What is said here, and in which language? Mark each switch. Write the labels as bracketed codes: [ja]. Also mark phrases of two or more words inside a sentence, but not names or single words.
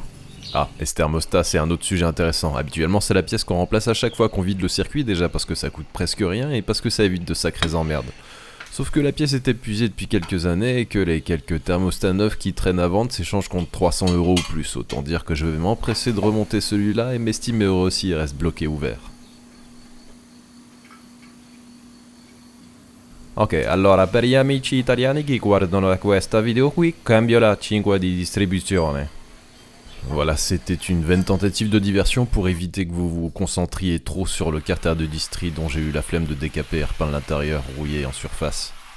[fr] Ah, et ce thermostat, c'est un autre sujet intéressant. Habituellement, c'est la pièce qu'on remplace à chaque fois qu'on vide le circuit, déjà parce que ça coûte presque rien et parce que ça évite de sacrées emmerdes. Sauf que la pièce est épuisée depuis quelques années et que les quelques thermostats neufs qui traînent à vendre s'échangent contre 300 € ou plus. Autant dire que je vais m'empresser de remonter celui-là et m'estimer heureux s'il reste bloqué ouvert. [it] Ok, allora per gli amici italiani che guardano questa video qui, cambio la 5 di distribuzione. [fr] Voilà, c'était une vaine tentative de diversion pour éviter que vous vous concentriez trop sur le carter de distri dont j'ai eu la flemme de décaper et repeindre l'intérieur rouillé en surface.